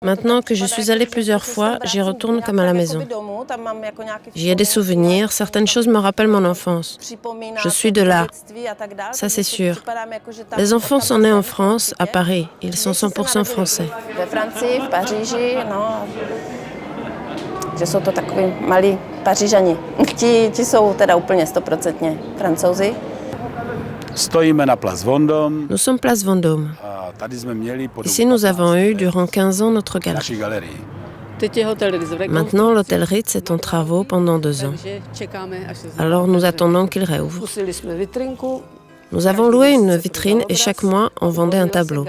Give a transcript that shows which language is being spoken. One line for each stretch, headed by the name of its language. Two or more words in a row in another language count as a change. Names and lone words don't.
French: Maintenant que je suis allée plusieurs fois, j'y retourne comme à la maison. J'y ai des souvenirs, certaines choses me rappellent mon enfance. Je suis de là, ça c'est sûr. Les enfants sont nés en France, à Paris. Ils sont 100% français.
Czech: Že jsou to takový malí Pařížani. Ti jsou teda úplně 100% Francouzi.
French: Nous sommes place Vendôme. Ici, nous avons eu durant 15 ans notre galerie. Maintenant, l'hôtel Ritz est en travaux pendant 2 ans. Alors, nous attendons qu'il réouvre. Nous avons loué une vitrine et chaque mois, on vendait un tableau.